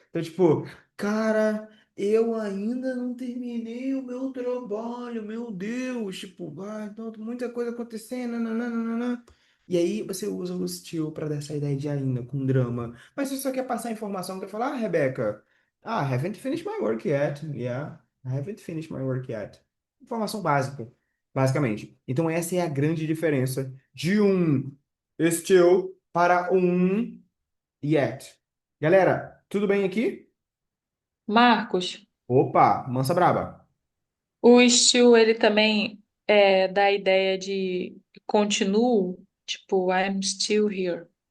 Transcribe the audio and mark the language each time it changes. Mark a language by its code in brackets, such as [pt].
[pt] Então, tipo, cara, eu ainda não terminei o meu trabalho, meu Deus, tipo, então, muita coisa acontecendo, nananana. E aí você usa o still para dar essa ideia de ainda, com drama. Mas se você só quer passar informação, quer falar, Rebeca, [en] haven't finished my work yet. Yeah, I haven't finished my work yet. [pt] Informação básica, basicamente. Então essa é a grande diferença de um still para um yet. Galera, tudo bem aqui? Marcos, Opa, mansa braba. o still, ele também dá a ideia de continuo, tipo, [en] I'm still here.